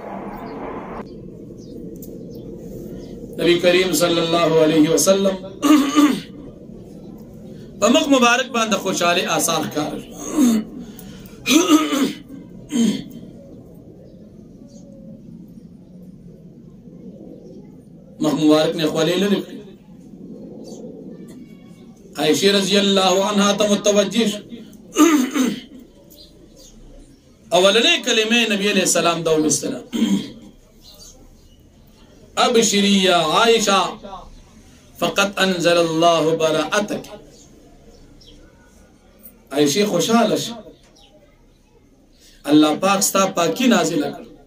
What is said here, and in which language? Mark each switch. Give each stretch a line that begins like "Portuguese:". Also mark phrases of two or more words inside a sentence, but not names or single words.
Pashto: نبی کریم
Arabic: صلی الله علیه وسلم
Pashto: په مخ مبارک باندې خوشحالي آثار کار مخ مبارک نے خولې لري. عائشہ
Arabic: رضی اللہ عنہا
Pashto: ته متوجہ اولنې کلمه نبی
Arabic: علیہ السلام
Pashto: دا وستله
Arabic: ابشری یا عائشہ فقط انزل الله براءتك.
Pashto: عائشہ خوشاله شه الله پاک ستا پاکی نازل کړ.